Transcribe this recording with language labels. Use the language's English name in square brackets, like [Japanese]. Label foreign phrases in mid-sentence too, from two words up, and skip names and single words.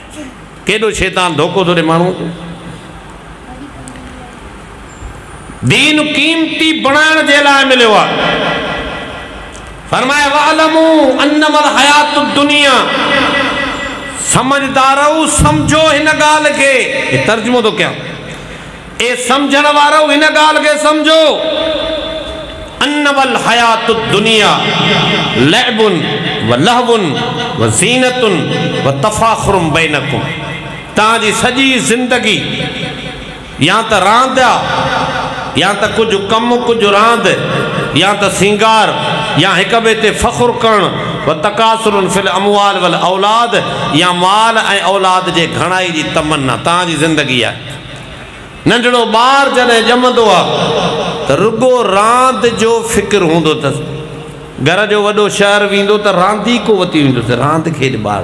[Sindhi] केॾो शैतान धोखो थो ॾे माण्हू। दीन क़ीमती बणाइण जे लाइ मिलियो आहे। फरमाया [Arabic] واعلموا أنما الحياة الدنيا, [Sindhi] समझदारो समझो हिन ॻाल्हि खे। ये तर्जुमो तो क्या, ए समझण वारो हिन ॻाल्हि खे समझो। [Arabic] أنما الحياة الدنيا لعب ولهو وزينة وتفاخر بينكم. [Sindhi] तव्हांजी सॼी ज़िंदगी या त रांदि आहे, या त कुझु कमु कुझु रांदि, या त सिंगार, या हिक ॿिए ते फ़ख़ुरु करणु, [Arabic] وتكاثر في الأموال والأولاد, [Sindhi] या माल ऐं औलाद जे घणाई जी तमन्ना तव्हांजी ज़िंदगी आहे। नंढड़ो ॿार जॾहिं ॼमंदो आहे त रुगो रांदि जो फ़िक्र हूंदो अथसि। घर जो वॾो शहर वेंदो त रांदीको वठी वेंदोसि, रांदि खेॾ ॿार।